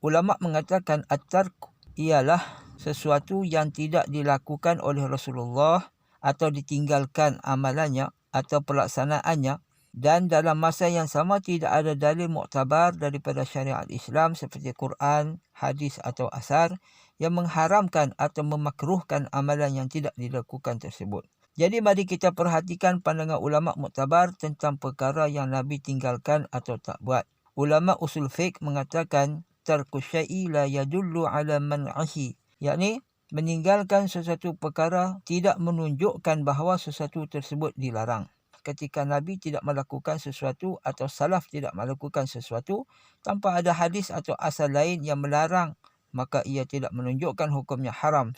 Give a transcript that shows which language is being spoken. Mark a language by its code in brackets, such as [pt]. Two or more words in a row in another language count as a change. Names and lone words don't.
[ms] Ulama mengatakan at-tark ialah sesuatu yang tidak dilakukan oleh Rasulullah atau ditinggalkan amalannya atau pelaksanaannya, dan dalam masa yang sama tidak ada dalil muktabar daripada syariat Islam seperti Quran, hadis atau asar yang mengharamkan atau memakruhkan amalan yang tidak dilakukan tersebut. Jadi mari kita perhatikan pandangan ulama muktabar tentang perkara yang Nabi tinggalkan atau tak buat. Ulama usul fiqh mengatakan [ar] ترك الشيء لا يدل على منعه, [ms] yakni meninggalkan sesuatu perkara tidak menunjukkan bahawa sesuatu tersebut dilarang. Ketika Nabi tidak melakukan sesuatu atau salaf tidak melakukan sesuatu tanpa ada hadis atau asal lain yang melarang, maka ia tidak menunjukkan hukumnya haram.